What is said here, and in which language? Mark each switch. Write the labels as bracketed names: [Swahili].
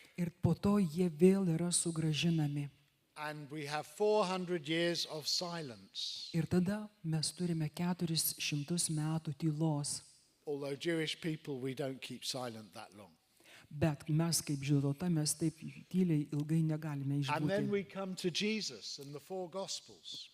[Lithuanian] Ir po to jie vėl yra sugrąžinami. [English] And we have 400 years of silence. [Lithuanian] Ir tada mes turime 400 metų tylos. [English] Although Jewish people, we don't keep silent that long. [Lithuanian] Bet mes kaip žydų tauta, mes taip tyliai ilgai negalime [English] And then [Lithuanian] išbūti. [English] we come to Jesus and the four Gospels.